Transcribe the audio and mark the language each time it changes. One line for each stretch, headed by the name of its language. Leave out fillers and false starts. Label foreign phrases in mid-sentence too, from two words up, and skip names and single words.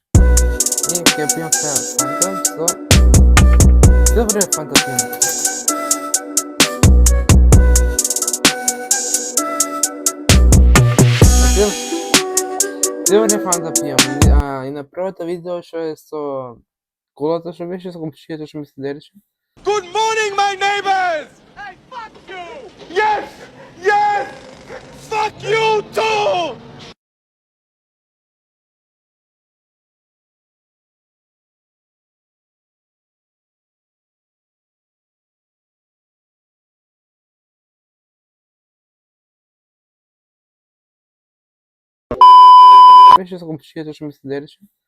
Macedonian: И ќе пијам сега фанта со добре фанта пијам. Добре фанта пијам. И на првото видео што е со колата што беше, со комшијата што ми се дереше.
English: Good morning, my neighbors! Hey, fuck you! Yes! Yes! Fuck you too!
Macedonian: Беше со комшијата што ми се дереше.